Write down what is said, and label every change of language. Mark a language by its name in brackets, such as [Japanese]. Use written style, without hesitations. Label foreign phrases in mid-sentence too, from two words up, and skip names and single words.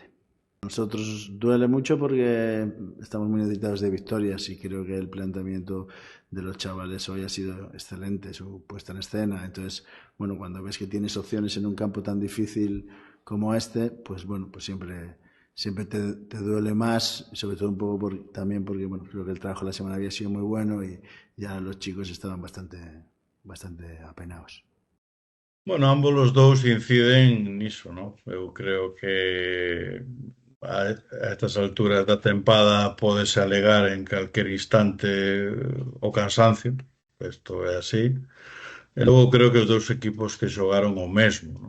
[Spanish] A nosotros duele mucho porque estamos muy necesitados de victorias y creo que el planteamiento de los chavales hoy ha sido excelente, su puesta en escena. Entonces, bueno, cuando ves que tienes opciones en un campo tan difícil como este, pues bueno, pues siempre te duele más, sobre todo un poco también porque, bueno, creo que el trabajo de la semana había sido muy bueno y ya los chicos estaban bastante apenados. [Galician] Bueno, ambos os dous inciden niso, non? Eu creo que a estas alturas da tempada pódese alegar en calquer instante o cansancio, isto é así. E logo creo que os dous equipos que xogaron o mesmo, non?